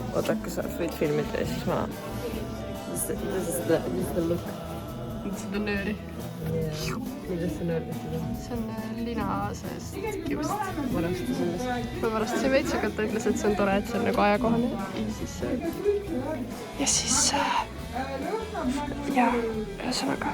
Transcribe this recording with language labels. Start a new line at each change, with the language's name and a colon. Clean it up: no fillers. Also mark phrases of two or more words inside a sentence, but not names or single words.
Estonian: Oota, kas sa võid filmida ja siis ma...
English: This is the look.
Estonian: Seda nööri. Kuidas see nöörmistada? See on lina seest kiust. Ma pärast see veits, aga ta ütles, et see on tore, et see on nagu ajakohane. Ja siis... Ja, ühesõnaga.